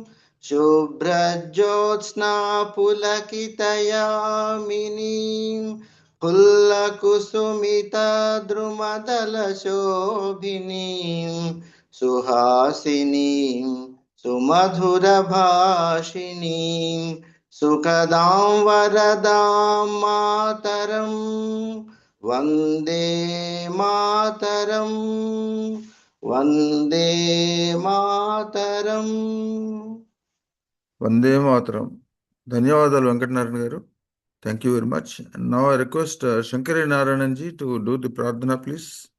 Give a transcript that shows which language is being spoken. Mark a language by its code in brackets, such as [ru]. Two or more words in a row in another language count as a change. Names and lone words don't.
[sa] शुभ्रज्योत्स्ना पुलकितयामिनीं पुल्लकुसुमितद्रुमदलशोभिनीं सुहासिनीं सुमधुरभाषिणीं सुखदां वरदां मातरं वन्दे मातरं वन्दे मातरम्. Vande Mataram. [te] ధన్యవాదాలు వెంకటనారాయణ గారు. [en] Thank you very much. And now I request Shankari Narayananji to do the pradhana, please.